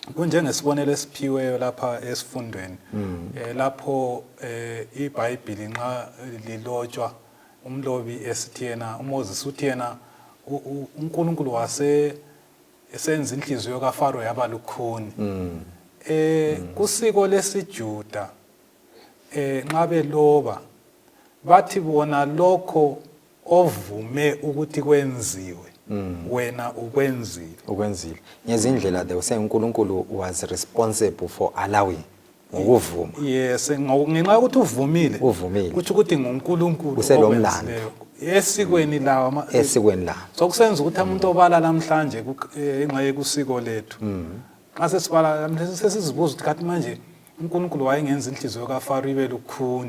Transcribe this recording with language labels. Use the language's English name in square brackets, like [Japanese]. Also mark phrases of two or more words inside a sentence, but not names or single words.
[North Ndebele] kunjengesibonelo esiphiweyo lapha esifundweni lapho iBhayibheli nxa lilotshwa umlobi esithi yena uMoses uthi yena uNkulunkulu esenza inhliziyo kaFaro yaba lukhuni kusiko lesiJuda nxa beloba bathi bona lokho ovume ukuthi kwenziwe wena ukwenzile [English] ngezindlela they were saying uNkulunkulu was responsible for allowing ngokuvuma [North Ndebele] yes ngenxa ukuthi uvumile kuthi ukuthi nguNkulunkulu uselomlando esikweni lawo so kusenza ukuthi umuntu obala namhlanje enxa yekusiko lethu mase sibala namhlanje sesizibuza ukuthi kanti manje uNkulunkulu wayengenza inhliziyo kaFaro ibe lukhuni